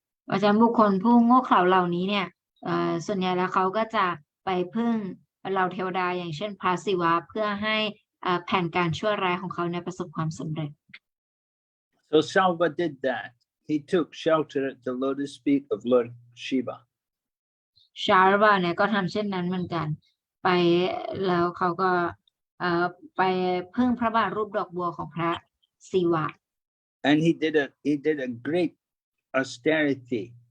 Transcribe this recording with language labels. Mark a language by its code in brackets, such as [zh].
[th] อาจารย์บุคคลผู้โง่เขลาเหล่านี้เนี่ยส่วนใหญ่แล้วเขาก็จะไปพึ่งเหล่าเทวดาอย่างเช่นพระศิวะเพื่อให้แผนการชั่วร้ายของเขาเนี่ยประสบความสำเร็จ [en] So Salva did that. He took shelter at the lotus feet of Lord Shiva. [th] Sharva เนี่ยก็ทำเช่นนั้นเหมือนกันไปแล้วเขาก็ไปพึ่งพระบาทรูปดอกบัวของพระศิวะ [en] And he did a great austerity.